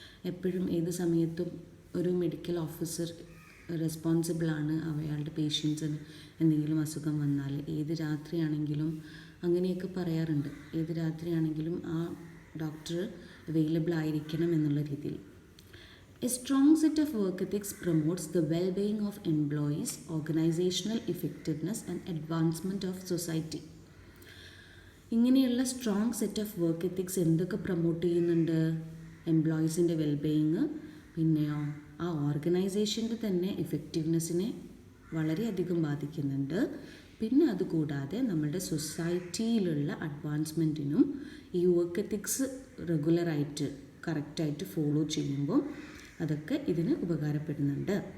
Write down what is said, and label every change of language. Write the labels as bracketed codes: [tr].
[ml] എപ്പോഴും ഏത് സമയത്തും ഒരു മെഡിക്കൽ ഓഫീസർ റെസ്പോൺസിബിളാണ് അയാളുടെ പേഷ്യൻസിന് എന്തെങ്കിലും അസുഖം വന്നാൽ. ഏത് രാത്രിയാണെങ്കിലും അങ്ങനെയൊക്കെ പറയാറുണ്ട്. ഏത് രാത്രിയാണെങ്കിലും ആ ഡോക്ടർ അവൈലബിൾ ആയിരിക്കണം എന്നുള്ള രീതിയിൽ. [en] A strong set of work ethics promotes the well-being of employees, organizational effectiveness and advancement of society. [ml] ഇങ്ങനെയുള്ള [en] strong set of work ethics [ml] എന്തൊക്കെ പ്രൊമോട്ട് ചെയ്യുന്നുണ്ട്? എംപ്ലോയീസിൻ്റെ വെൽബീയിങ്, പിന്നെയോ ആ ഓർഗനൈസേഷൻ്റെ തന്നെ എഫക്റ്റീവ്നെസ്സിനെ വളരെയധികം ബാധിക്കുന്നുണ്ട്. പിന്നെ അതുകൂടാതെ നമ്മുടെ സൊസൈറ്റിയിലുള്ള അഡ്വാൻസ്മെൻറ്റിനും ഈ വർക്ക് എത്തിക്സ് റെഗുലറായിട്ട് കറക്റ്റായിട്ട് ഫോളോ ചെയ്യുമ്പോൾ അതൊക്കെ ഇതിന് ഉപകാരപ്പെടുന്നുണ്ട്.